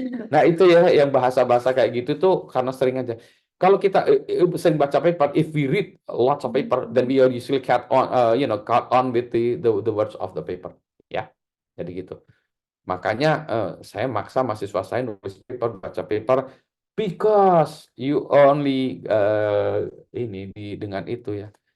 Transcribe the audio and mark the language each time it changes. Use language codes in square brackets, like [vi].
[id] Nah itu ya yang bahasa-bahasa kayak gitu tuh karena sering aja. Kalau kita sering baca paper, [en] if we read lots of paper, then we usually caught on with the words of the paper. [id] Ya, jadi gitu. Makanya saya maksa mahasiswa saya nulis paper, baca paper, [en] because you only [id] dengan itu ya.